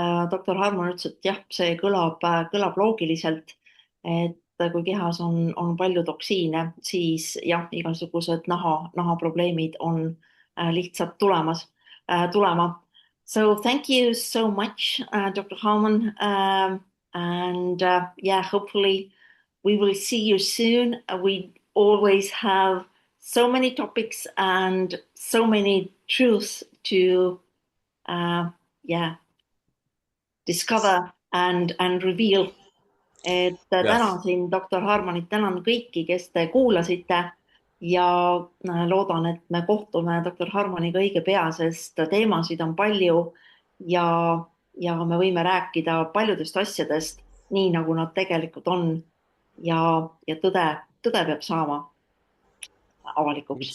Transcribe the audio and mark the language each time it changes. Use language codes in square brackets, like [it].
[et] Doktor Harmon ütles, et jah, see kõlab loogiliselt, et kui kehas on palju toksiine, siis jah, igasugused nahaprobleemid on lihtsalt tulema. [en] So thank you so much, Dr. Harmon. And yeah, hopefully we will see you soon. We always have so many topics and so many truths to discover and reveal. [et] Et tänasin Dr. Harmonit, tänan kõiki, kes te kuulasite ja loodan, et me kohtume Dr. Harmoniga õige pea, sest teemasid on palju ja me võime rääkida paljudest asjadest nii, nagu nad tegelikult on ja tõde peab saama avalikuks.